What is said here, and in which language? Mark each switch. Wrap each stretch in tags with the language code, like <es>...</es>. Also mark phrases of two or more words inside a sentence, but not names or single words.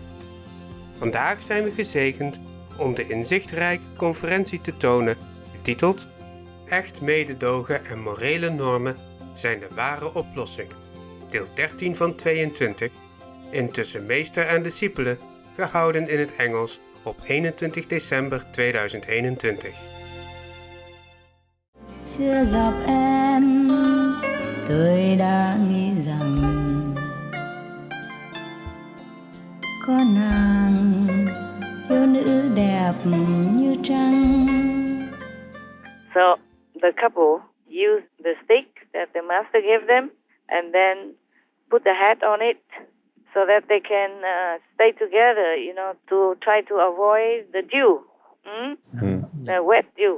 <nl>Vandaag zijn we gezegend om de inzichtrijke conferentie te tonen, getiteld Echt mededogen en morele normen zijn de ware oplossing, deel 13 van 22, intussen meester en discipelen, gehouden in het Engels op 21 december 2021.</nl> <vi>Chưa gặp em, tôi đã nghĩ rằng có nàng thiếu nữ đẹp như trăng.</vi> <en>So the couple used the stick that the master gave them and then put the hat on it so that they can stay together, to try to avoid the dew, the wet dew.</en>